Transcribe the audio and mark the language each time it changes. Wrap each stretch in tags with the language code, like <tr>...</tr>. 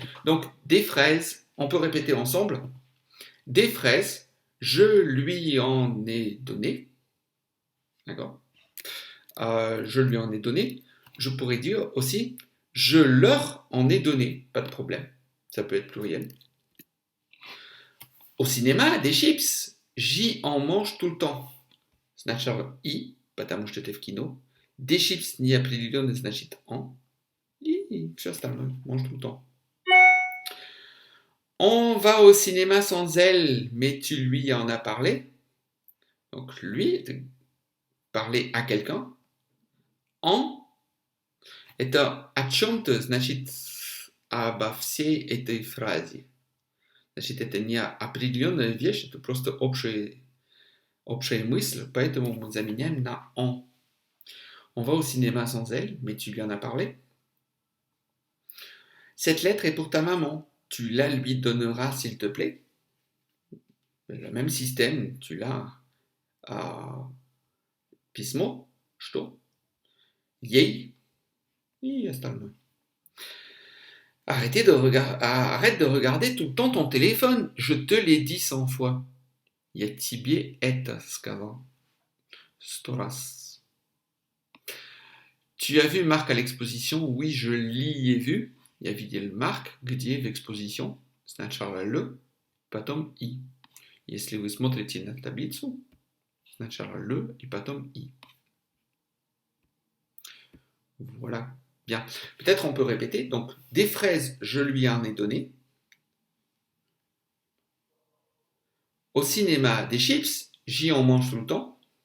<fr>Donc des fraises, on peut répéter ensemble. Des fraises, je lui en ai donné. D'accord. Je lui en ai donné. Je pourrais dire aussi, je leur en ai donné. Pas de problème. Ça peut être pluriel. Au cinéma, des chips. J'y en mange tout le temps.</fr> <ru>Sначала и, потому что это в кино.</ru> <fr>Des chips</fr> <ru>неопределенный, значит en. И все остальное.</ru> <fr>Mange tout le temps. On va au cinéma sans elle, mais tu lui en as parlé. Donc lui, parler à quelqu'un.</fr> <ru>En это о чем-то, значит обо всей этой фразе. Значит, это не определенная вещь, это просто общая мысль, поэтому мы заменяем на en.</ru> <fr>On va au cinéma sans elle, mais tu lui en as parlé. Cette lettre est pour ta maman. Tu la lui donneras, s'il te plaît. Le même système, tu l'as à</fr> <ru>письмо, что? Ей и остальное.</ru> <fr>Arrête de regarder tout le temps ton téléphone. Je te l'ai dit 100 fois.</fr> <ru>Я тебе это сказал 100 раз.</ru> <fr>Tu as vu Marc à l'exposition? Oui, je l'y ai vu.</fr> <ru>Я видел Марк, где в экспозиции. Sначала L, потом I. Если вы смотрите на таблицу, сначала L и потом I.</ru> <fr>Voilà. Bien. Peut-être on peut répéter. Donc, des fraises, je lui en ai donné. Au cinéma, des chips, j'y en mange tout le temps.</fr>